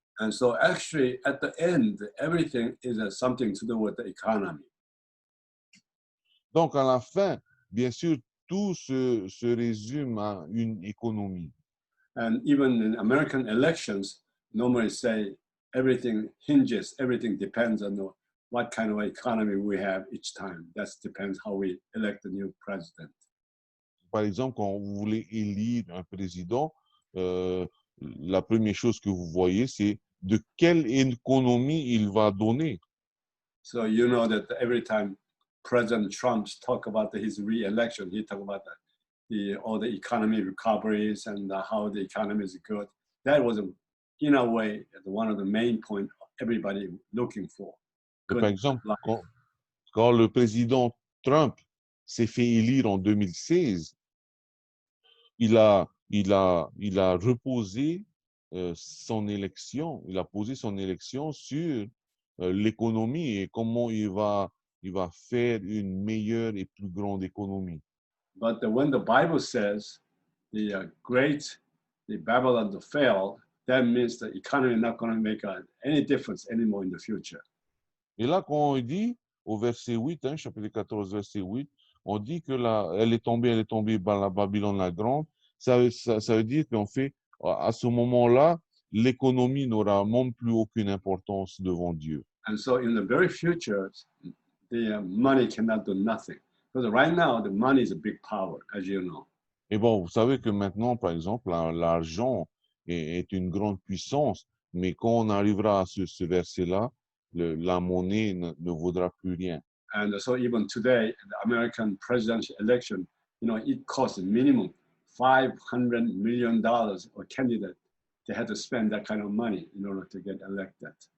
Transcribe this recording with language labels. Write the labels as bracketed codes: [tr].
[en] And so actually, at the end, everything is something to do with the economy. [fr] Donc, à la fin, bien sûr, tout se résume à une économie. [en] And even in American elections, normally say everything hinges, everything depends on what kind of economy we have each time. That depends how we elect the new president. [fr] Par exemple, quand vous voulez élire un président, la première chose que vous voyez, c'est de quelle économie il va donner. [en] So you know that every time President Trump talk about his re-election, he talk about all the economy recoveries and how the economy is good. That was, in a way, one of the main points everybody looking for. [fr] Par exemple, quand le président Trump s'est fait élire en 2016, il a reposé son élection, il a posé son élection sur l'économie et comment il va faire une meilleure et plus grande économie. [en] But when the Bible says the Babylon fell, that means the economy is not going to make any difference anymore in the future. [fr] Et là, quand on dit au verset 8, chapitre 14, verset 8, on dit que elle est tombée, la Babylone la grande. Ça veut dire qu'en fait, à ce moment-là, l'économie n'aura même plus aucune importance devant Dieu. [en] And so in the very future, the money cannot do nothing. Because right now, the money is a big power, as you know. [fr] Et bon, vous savez que maintenant, par exemple, l'argent est une grande puissance, mais quand on arrivera à ce verset-là, la monnaie ne vaudra plus rien. [en] And so even today, the American presidential election, it costs minimum $500 million a candidate. They had to spend that kind of money in order to get elected.